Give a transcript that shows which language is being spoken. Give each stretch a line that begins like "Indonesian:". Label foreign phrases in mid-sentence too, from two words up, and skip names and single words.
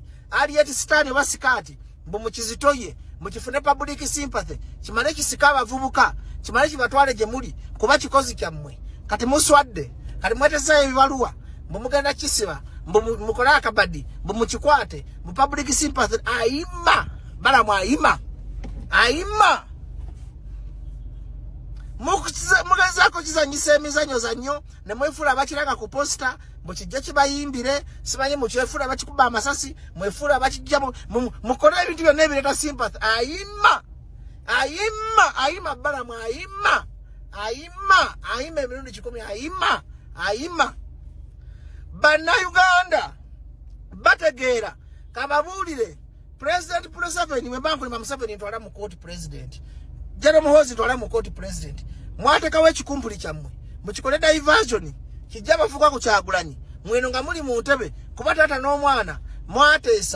Ganda: Harriet Sikati basikati. Mbu mukizitoye. Mukifune
English: public sympathy.
Ganda: Kimale kisika abavubuka. Kimale kibatwale gye muli. Kuba kikozi kyammwe. Kati muswadde. Kati mwetesa ebibaluwa. Mbu mugenda kisiba. Mbu mukola akabadi. Mbu mukikwate.
English: Mbu public sympathy.
Ganda: Aima. Balamu aima. Aima. Mugazako kizanyisa emizanyo zanyo. Ne mwefula bakiraga ku posta. Mukijja kibayimbire. Simanyi mukyefula bakikuba amasasi. Mwefula bakijja mukole ebintu byonna ebireta sympathy. Aima. Aima. Aima Balamu aima. Aima. Aima emirundi 10. Aima. Aima. Bannayuganda bategeera kababuulire President Museveni mwe banku ne Museveni ntwala mu
English: court president.
Ganda: Jero Muhoozi ntwala mu
English: court president.
Ganda: Mwatekawo ekikumpuli kyammwe. Mukikole diversion. Kijja bafuka ku Kyagulanyi. Mweno nga muli mu ntebe kuba tata n'omwana mwateesa.